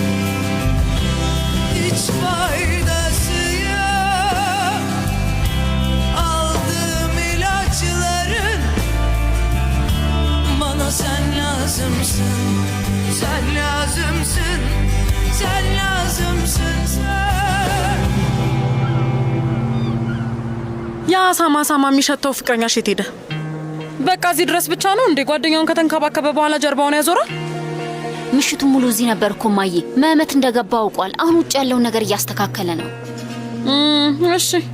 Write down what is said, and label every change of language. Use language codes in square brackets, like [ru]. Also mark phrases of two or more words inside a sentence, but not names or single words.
[tr] Hiç faydası yok aldığım ilaçların. Bana sen lazımsın, sen lazımsın, sen lazımsın sen. [am] ያ ሳማ የሚሸተው ፍቅረኛሽ የት ሄደ? በቃ እዚህ ድረስ ብቻ ነው እንዴ? ጓደኛውን ከተንከባከበ በኋላ ጀርባውን ያዞራል? ምሽቱን ሙሉ እዚህ ነበር እኮ እማዬ። መህመት እንደገባ አውቋል። አሁን ውጭ ያለውን ነገር እያስተካከለ ነው። እሺ